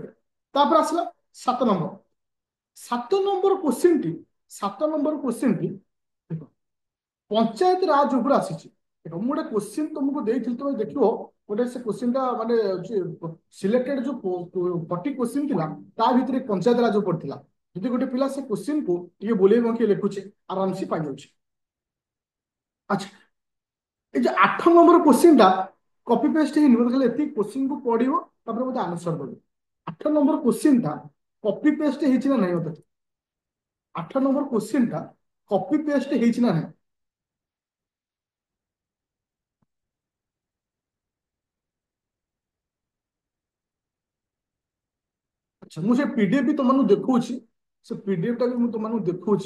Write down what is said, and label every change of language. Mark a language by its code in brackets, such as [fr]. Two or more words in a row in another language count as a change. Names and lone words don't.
[or] ତାପରେ ଆସିଲା 7 ନମ୍ବର, 7 ନମ୍ବର କ୍ୱେଶ୍ଚିନ୍ ଟି 7 ନମ୍ବର କ୍ୱେଶ୍ଚିନ୍ ଟି ଦେଖ ପଞ୍ଚାୟତ ରାଜ ଉପରେ ଆସିଛି। ଦେଖ ମୁଁ ଗୋଟେ କ୍ୱେଶ୍ଚିନ୍ ତମକୁ ଦେଇଥିଲି, ତମେ ଦେଖିବ ଗୋଟେ ସେ କ୍ୱେଶ୍ଚିନ୍ ଟା ମାନେ ସିଲେକ୍ଟେଡ୍ ଯୋଉ 40 କ୍ୱେଶ୍ଚିନ୍ ଥିଲା ତା ଭିତରେ ପଞ୍ଚାୟତ ରାଜ ପଡିଥିଲା। ଯଦି ଗୋଟେ ପିଲା ସେ କ୍ୱେଶ୍ଚିନ୍ କୁ ଟିକେ ବୁଲେଇ ବଙ୍କେଇ ଲେଖୁଛି ଆରାମସେ ପାଇଯାଉଛି। ଆଚ୍ଛା, ଏଇ ଯେ 8 ନମ୍ବର କ୍ୱେଶ୍ଚିନଟା [en] copy paste [or] ହେଇନି, ବୋଧେ ଖାଲି ଏତିକି କୋଶ୍ଚିନ୍ କୁ ପଢିବ ତାପରେ ବୋଧେ ଆନ୍ସର କରିବ। 8 নম্বর କୋଶ୍ଚିନଟା [en] copy paste [or] ହେଇଛି ନା ନାହିଁ ମତେ, 8 নম্বর କୋଶ୍ଚିନଟା [en] copy paste [or] ହେଇଛି ନା ନାହିଁ? ଆଚ୍ଛା, ମୁଁ ସେ ପିଡିଏଫ୍ ବି ତମମାନଙ୍କୁ ଦେଖଉଛି, ସେ ପିଡିଏଫ୍ ଟା ବି ମୁଁ ତମମାନଙ୍କୁ ଦେଖଉଛି।